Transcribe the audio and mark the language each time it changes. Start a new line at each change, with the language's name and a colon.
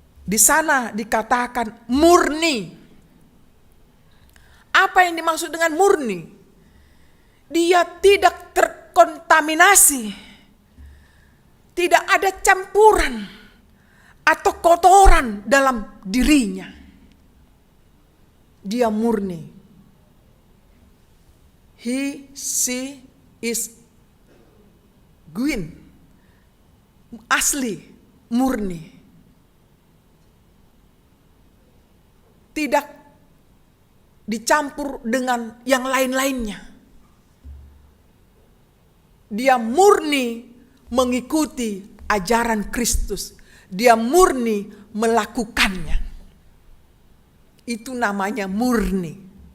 Indonesian: Di sana dikatakan murni. Apa yang dimaksud dengan murni? Dia tidak terkontaminasi. Tidak ada campuran atau kotoran dalam dirinya. Dia murni.
English: She is genuine,
Indonesian: asli, murni. Tidak dicampur dengan yang lain-lainnya. Dia murni mengikuti ajaran Kristus. Dia murni melakukannya. Itu namanya murni.